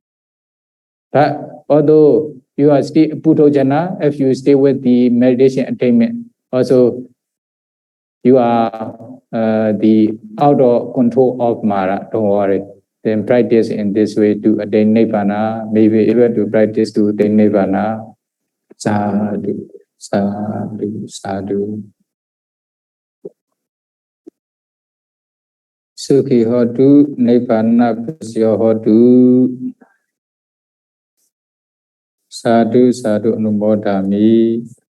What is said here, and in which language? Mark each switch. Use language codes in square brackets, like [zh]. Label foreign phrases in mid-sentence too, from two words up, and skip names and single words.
[en] But although you are still Puthojana, if you stay with the meditation attainment, also you are the out of control of Māra, don't worry. Then practice in this way to attain Nibbāna, maybe even to practice to attain Nibbāna. [pi] Sadhu, sadhu, sadhu. Sukhi hotu, Nibbāna pasya hotu. Sadhu, sadhu anumodami.